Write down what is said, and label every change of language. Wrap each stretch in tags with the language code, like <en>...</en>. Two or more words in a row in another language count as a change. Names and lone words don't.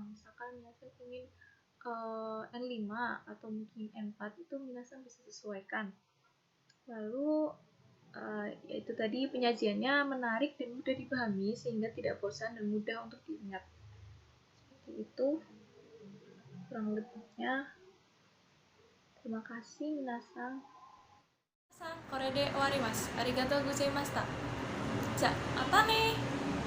<id>Misalkan minasan ingin N5 atau mungkin N4, itu minasan bisa sesuaikan. Lalu yaitu tadi penyajiannya menarik dan mudah dipahami sehingga tidak bosan dan mudah untuk diingat. Seperti itu kurang lebihnya. Terima kasih minasan.</id> <ja>これで割ります。ありがとうございました. じゃあ、またね</ja>